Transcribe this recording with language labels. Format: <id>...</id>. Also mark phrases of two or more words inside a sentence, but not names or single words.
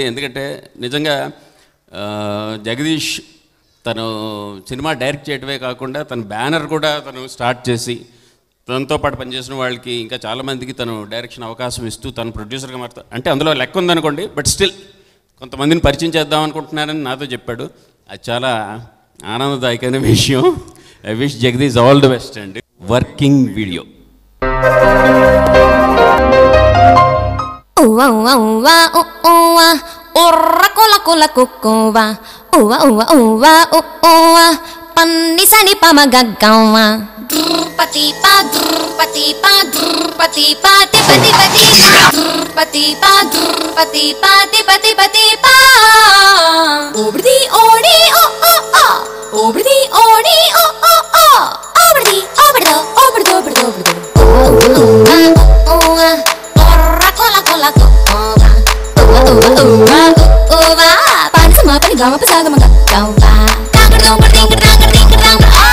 <te>ఎందుకంటే నిజంగా జగదీష్ తను సినిమా డైరెక్ట్ చేయడమే కాకుండా తన బ్యానర్ కూడా తను స్టార్ట్ చేసి తనతో పాటు పనిచేసిన వాళ్ళకి ఇంకా చాలామందికి తను డైరెక్షన్ అవకాశం ఇస్తూ తను ప్రొడ్యూసర్గా మారుతా అంటే అందులో లెక్క ఉందనుకోండి.</te> <en>But still</en> <te>కొంతమందిని పరిచయం చేద్దాం అనుకుంటున్నారని నాతో చెప్పాడు. అది చాలా ఆనందదాయకమైన విషయం.</te> <en>I wish Jagadish all the best</en> <te>అండి.</te> <en>Working video. Uwa uwa uwa uwa urra kola kola kukuwa uwa uwa uwa uwa panni sani pamagaggawa drupati pa drupati pa drupati pa tipati pati pa drupati pa drupati pa tipati pati pa obrdi odi o o o obrdi odi o o o obrdi obrdo obrdo obrdo obrdo uwa uwa urra kola kola kukuwa uwa uwa uwa pani sama pani gama pa saga magaggawa kangar dongar dingar dangar dingar dangar</en>